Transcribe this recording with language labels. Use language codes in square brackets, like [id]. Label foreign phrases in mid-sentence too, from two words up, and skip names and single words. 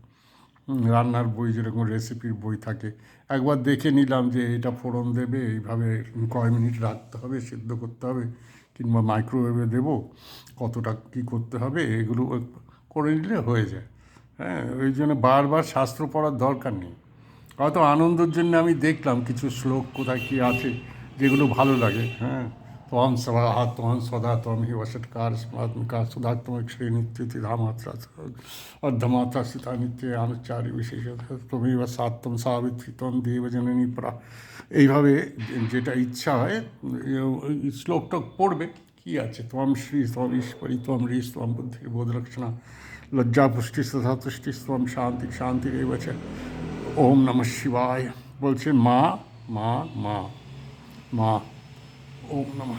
[bn] রান্নার বই যেরকম রেসিপির বই থাকে, একবার দেখে নিলাম যে এটা ফোড়ন দেবে, এইভাবে কয় মিনিট রাখতে হবে, সিদ্ধ করতে হবে, কিংবা মাইক্রোওয়েভে দেবো, কতটা কী করতে হবে, এগুলো করে নিলে হয়ে যায়। হ্যাঁ, ওই জন্য বারবার শাস্ত্র পড়ার দরকার নেই। হয়তো আনন্দের জন্য আমি দেখলাম কিছু শ্লোক কোথায় কী আছে, যেগুলো ভালো লাগে। হ্যাঁ, [sa] त्वं स्वाहा त्वं स्वधा त्वं हि वषट्कार स्मात्मिका सुधा त्वमक्षरे नित्य धामात्रा अर्धमात्रा स्थिता नित्य अनुच्चारी विशेष त्वमेव सात्वं सावित्री त्वं देवजननी परा। [bn] এইভাবে যেটা ইচ্ছা হয় শ্লোকটা পড়বে, কী আছে, [sa] ত্বম শ্রী ত্বম ঈশ্বরী ত্বম ঋষ ত্বম বুদ্ধির বোধলক্ষণা লজ্জা পুষ্টি তথা তুষ্টি ত্বম শান্তি শান্তির এবছে। ওম নমঃ শিবায় [bn] বলছে, মা মা মা মা। [sa] ওম নমঃ।